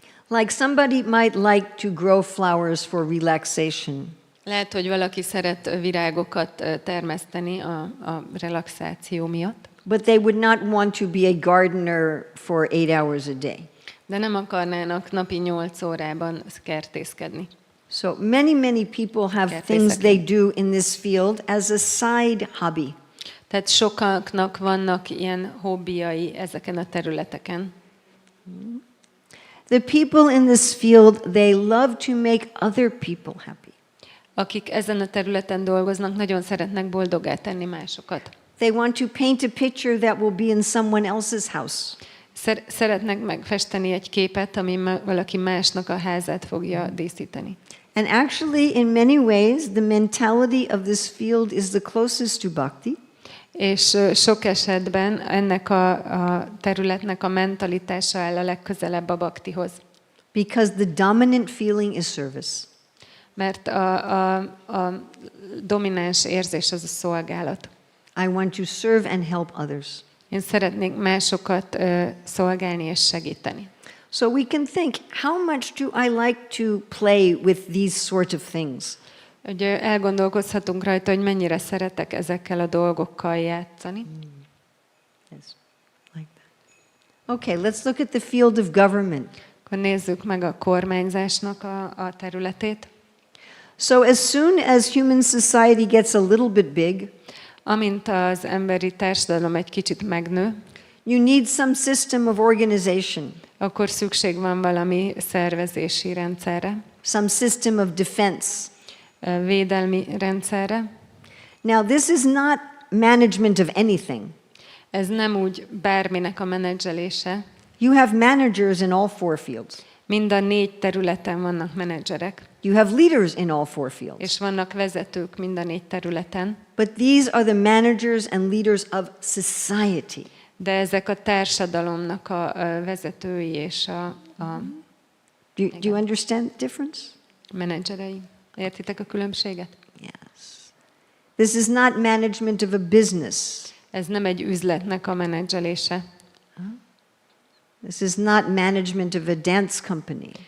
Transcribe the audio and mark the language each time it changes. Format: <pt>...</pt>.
<en>Like somebody might like to grow flowers for relaxation.</en> <hu>Lehet, hogy valaki szeret virágokat termeszteni a relaxáció miatt,</hu> <en>But they would not want to be a gardener for 8 hours a day.</en> <hu>de nem akarnának napi 8 órában kertészkedni.</hu> <en>So many people have things they do in this field as a side hobby.</en> <hu>Tehát sokaknak vannak ilyen hobbijai ezeken a területeken.</hu> <en>The people in this field, they love to make other people happy.</en> <hu>Akik ezen a területen dolgoznak, nagyon szeretnek boldoggá tenni másokat.</hu> <en>They want to paint a picture that will be in someone else's house.</en> <hu>Szeretnek megfesteni egy képet, ami valaki másnak a házát fogja díszíteni.</hu> <en>And actually, in many ways, the mentality of this field is the closest to bhakti.</en> <hu>És sok esetben ennek a területnek a mentalitása áll a legközelebb a bhaktihoz.</hu> <en>Because the dominant feeling is service.</en> <hu>Mert a domináns érzés az a szolgálat.</hu> <en>I want to serve and help others.</en> <hu>Én szeretnék másokat szolgálni és segíteni.</hu> <en>So we can think, how much do I like to play with these sort of things?</en> <hu>Ugye elgondolkozhatunk rajta, hogy mennyire szeretek ezekkel a dolgokkal játszani.</hu> <en>Yes, like that. Okay, let's look at the field of government.</en> <hu>Akkor nézzük meg a kormányzásnak a területét.</hu> <en>So as soon as human society gets a little bit big,</en> <hu>Amint az emberi társadalom egy kicsit megnő,</hu> <en>you need some system of organization,</en> <hu>akkor szükség van valami szervezési rendszerre,</hu> <en>some system of defense.</en> <hu>Védelmi rendszerre.</hu> <en>Now, this is not management of anything.</en> <hu>Ez nem úgy bárminek a menedzselése.</hu> <en>You have managers in all 4 fields.</en> <hu>Mind a 4 területen vannak menedzserek,</hu> <en>You have leaders in all 4 fields.</en> <hu>és vannak vezetők mind a 4 területen,</hu> <en>But these are the managers and leaders of society.</en> <hu>de ezek a társadalomnak a vezetői és a</hu> <en>Do you understand the difference?</en> <hu>menedzserei. Értitek a különbséget?</hu> <en>Yes. This is not management of a business.</en> <hu>Ez nem egy üzletnek a menedzselése.</hu> <en>This is not management of a dance company.</en>